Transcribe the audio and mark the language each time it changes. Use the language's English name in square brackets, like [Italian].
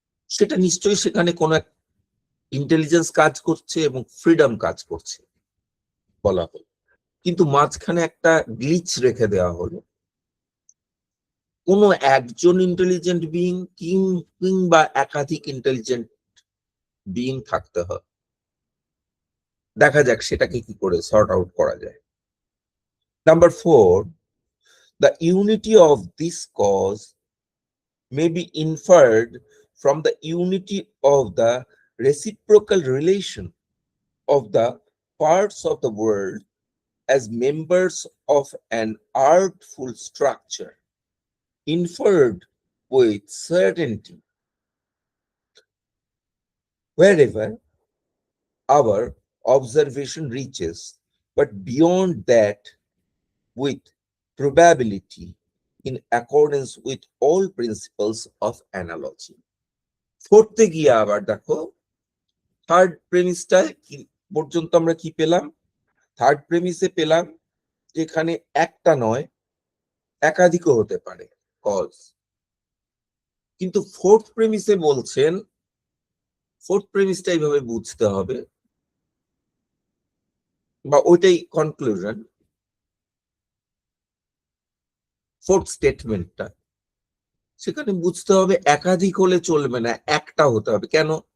[Bangla] সেটা নিশ্চয়ই সেখানে কোন এক ইন্টেলিজেন্স কাজ করছে এবং ফ্রিডম কাজ করছে বলা হলো, কিন্তু মাঝখানে একটা গ্লিচ রেখে দেওয়া হলো, কোনো একজন ইন্টেলিজেন্ট বিইং কিংবা একাধিক ইন্টেলিজেন্ট বিইং থাকতে হয়। দেখা যাক সেটাকে কি করে সর্ট আউট করা যায়। [English] Number 4, the unity of this cause may be inferred from the unity of the reciprocal relation of the parts of the world as members of an artful structure, inferred with certainty wherever our observation reaches, but beyond that with probability in accordance with all principles of analogy. [Bangla] ফোর্থে গিয়ে আবার দেখো third প্রেমিসটায় কি পর্যন্ত আমরা কি পেলাম? Third প্রেমিসে পেলাম যেখানে একটা নয় একাধিকও হতে পারে কজ, কিন্তু ফোর্থ প্রেমিসে বলছেন, ফোর্থ প্রেমিসটা এইভাবে বুঝতে হবে বা ওইটাই কনক্লুশন, ফোর্থ স্টেটমেন্টটা সেখানে বুঝতে হবে একাধিক হলে চলবে না, একটা হতে হবে। কেন?